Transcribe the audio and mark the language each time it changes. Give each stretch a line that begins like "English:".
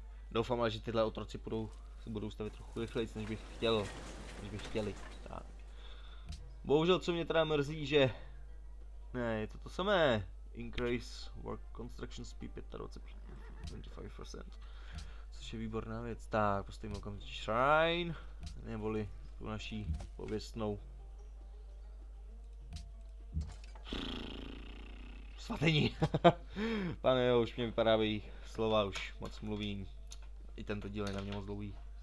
Czech: Doufám, ale že tyhle otroci budou stavět trochu rychleji, než bych chtěli. Tak. Bohužel, co mě teda mrzí, že Ne, je to samé.
English: Increase work construction speed 25%.
Czech: Což je výborná věc. Tak, postavíme okamžitě shrine, neboli tu naší pověstnou svatyni. Pane jo, už mě vypadávají slova, už moc mluvím. I tento díl je na mě moc dlouhý.